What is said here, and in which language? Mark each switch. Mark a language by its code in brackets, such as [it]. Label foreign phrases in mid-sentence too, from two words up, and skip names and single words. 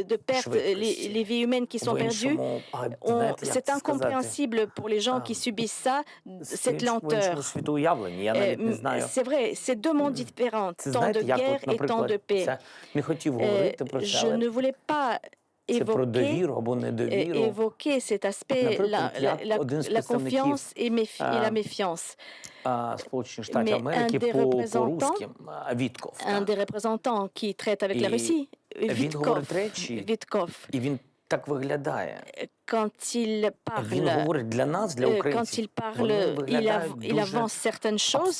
[fr] de perte, [uk] швидкості, [fr] les vies humaines qui sont [uk] в [fr] perdues, [uk] іншому, знаєте, як [fr] c'est [uk] це сказати, [fr] incompréhensible pour les gens qui subissent ça, cette [uk] в [fr] lenteur. [uk] іншому світоуявленні. Я навіть не знаю. [fr] C'est vrai, c'est deux mondes différents, [uk] Це [fr] temps [uk] знаєте, [fr] de [uk] як [fr] guerre [uk] от, [fr] et temps [uk] наприклад, [fr] de paix. [uk] це не хотів говорити про це, [fr] Je [uk] але [fr] ne voulais pas évoqué cet aspect, la confiance et la méfiance. Mais un des représentants qui traite avec la Russie, Witkoff, quand il parle, il avance certaines choses.